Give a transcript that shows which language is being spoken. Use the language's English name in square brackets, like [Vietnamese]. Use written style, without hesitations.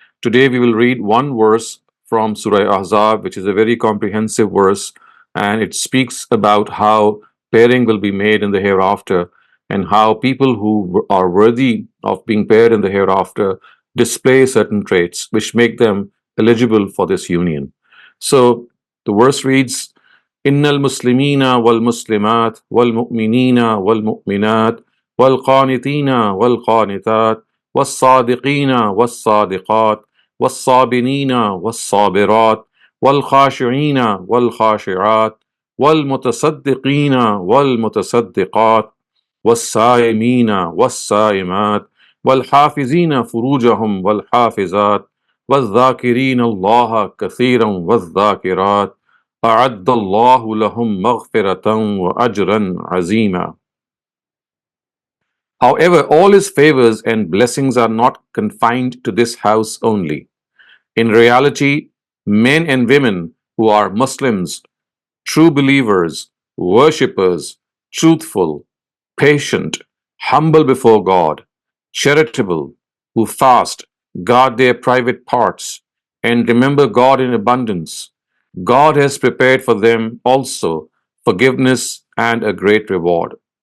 [English] Today we will read one verse from Surah Ahzab, which is a very comprehensive verse, and it speaks about how pairing will be made in the hereafter and how people who are worthy of being paired in the hereafter display certain traits which make them eligible for this union. So the verse reads, [Arabic] إن المسلمين والمسلمات والمؤمنين والمؤمنات والقانتين والقانتات والصادقين والصادقات والصابرين والصابرات والخاشعين والخاشعات والمتصدقين والمتصدقات والصائمين والصائمات والحافظين فروجهم والحافظات والذاكرين الله كثيرا والذاكرات أعد الله لهم مغفرة وأجرا عظيما. [English] However, all his favors and blessings are not confined to this house only. In reality, men and women who are Muslims, true believers, worshippers, truthful, patient, humble before God, charitable, who fast, guard their private parts, and remember God in abundance, God has prepared for them also forgiveness and a great reward.